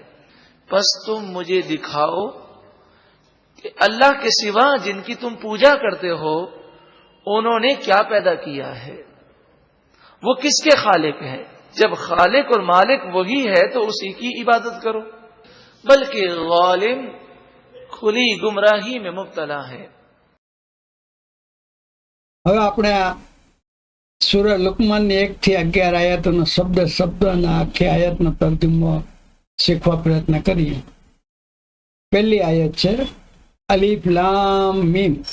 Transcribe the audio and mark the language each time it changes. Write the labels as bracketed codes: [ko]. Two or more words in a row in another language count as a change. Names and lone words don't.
[ur] پس تم مجھے دکھاؤ کہ اللہ کے سوا جن کی تم پوجا کرتے ہو انہوں نے کیا پیدا کیا ہے، وہ کس کے خالق ہیں. جب خالق اور مالک وہی ہے تو اسی کی عبادت کرو، بلکہ ظالم کھلی گمراہی میں مبتلا ہے. [gu] હવે આપણે આ સૂરા લુકમાનની 1 થી 11 આયતોનો શબ્દના આખી આયતનો તર્જુમો શીખવા પ્રયત્ન કરીએ. પહેલી આયત છે [ar] ألف لام ميم.